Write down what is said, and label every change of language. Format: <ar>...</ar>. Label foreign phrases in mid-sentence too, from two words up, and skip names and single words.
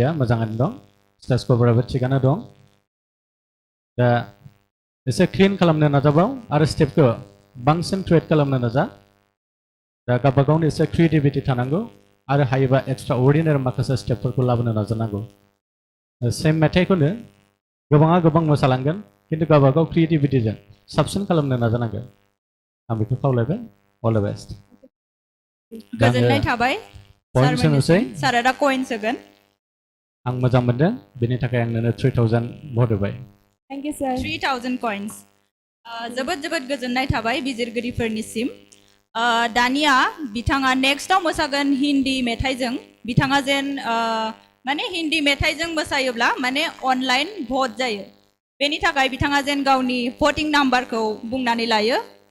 <brx>मोजाङानो दं स्टेज कभाराबो थिगानो दं दा एसे क्लिन खालामनो नाजाबाव आरो स्टेपखौ बांसिन क्रिएट खालामनो नाजा दा गावबा गावनि एसे क्रिएटिभिटि थानांगौ आरो हायोबा</brx> <en>extra ordinary</en> <brx>माखासे स्टेपफोरखौ लाबोनो नाजानांगौ सेम मेथाइखौनो गोबां मोसालांगोन खिन्थु गावबा गाव क्रिएटिभिटिजों साबसिन खालामनो नाजानांगोन आं बेखौ खावलायबाय</brx> <en>all the best</en> <brx>गोजोननाय थाबाय पइन्ट सोनोसै सारा दा कइन्स होगोन आं मोजां मोनदों बेनि थाखाय आं नोंनो 3000 भट होबाय</brx> <en>Thank you, sir.</en> <brx>3000 coins जोबोद गोजोननाय थाबाय बिजिरगिरिफोरनिसिम दानिया बिथाङा नेक्स्टआव मोसागोन हिन्दी मेथाइजों बिथाङा जेन माने हिन्दी मेथाइजों मोसायोब्ला माने</brx> <en>online vote</en> <brx>जायो बेनि थाखाय बिथाङा जेन गावनि भटिं नाम्बारखौ बुंनानै लायो</brx>